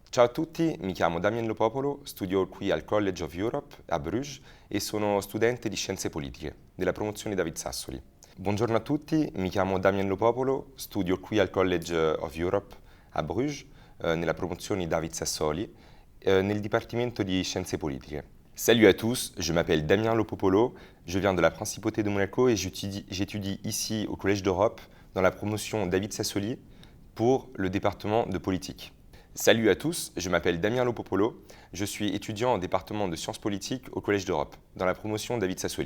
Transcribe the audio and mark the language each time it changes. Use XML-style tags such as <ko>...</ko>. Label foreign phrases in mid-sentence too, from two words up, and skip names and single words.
<it>Ciao a tutti, mi chiamo Damien Lo Popolo, studio qui al College of Europe a Bruges e sono studente di Scienze Politiche della promozione David Sassoli. Buongiorno a tutti, mi chiamo Damien Lo Popolo, studio qui al College of Europe a Bruges nella promozione David Sassoli nel dipartimento di Scienze Politiche.</it> <fr>Salut à tous, je m'appelle Damien Lo Popolo, je viens de la Principauté de Monaco et j'étudie ici au Collège d'Europe dans la promotion David Sassoli pour le département de politique. Salut à tous, je m'appelle Damien Lo Popolo, je suis étudiant au département de sciences politiques au Collège d'Europe, dans la promotion David Sassoli.</fr>